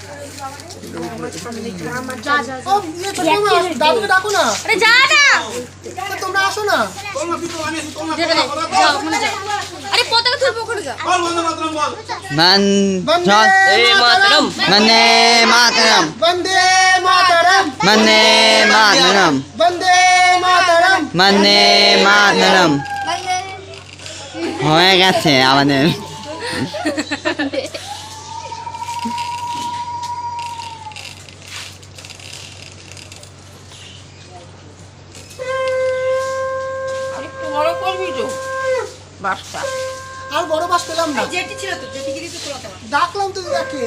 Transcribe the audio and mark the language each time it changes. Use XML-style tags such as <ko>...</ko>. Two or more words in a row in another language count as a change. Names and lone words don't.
<bn>দাদুকে ডাকো না, তোমরা আসো না।</bn> <sa>वंदे मातरम वंदे मातरम वंदे मातरम वंदे मातरम वंदे मातरम वंदे मातरम</sa> <bn>হয়ে গেছে আমাদের আর বড় বাস পেলাম না, ডাকলাম তো দিদাকে।</bn>